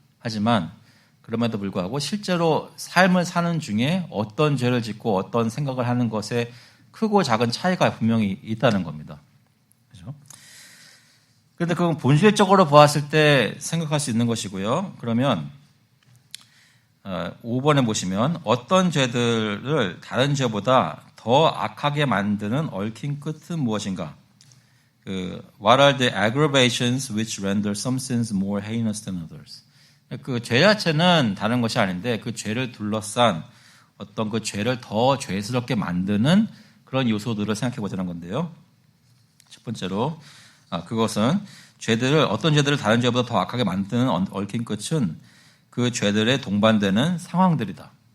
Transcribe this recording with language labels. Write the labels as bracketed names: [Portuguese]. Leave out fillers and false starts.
[Korean] 하지만 그럼에도 불구하고 실제로 삶을 사는 중에 어떤 죄를 짓고 어떤 생각을 하는 것에 크고 작은 차이가 분명히 있다는 겁니다. 그렇죠? 그런데 그건 본질적으로 보았을 때 생각할 수 있는 것이고요. 그러면 5번에 보시면 어떤 죄들을 다른 죄보다 더 악하게 만드는 얽힌 끝은 무엇인가? [English] What are the aggravations which render some sins more heinous than others? [Korean] 그 죄 자체는 다른 것이 아닌데 그 죄를 둘러싼 어떤 그 죄를 더 죄스럽게 만드는 그런 요소들을 생각해 보자는 건데요. 첫 번째로 그것은 어떤 죄들을 다른 죄보다 더 악하게 만드는 얽힌 끝은 그 죄들에 동반되는 상황들이다.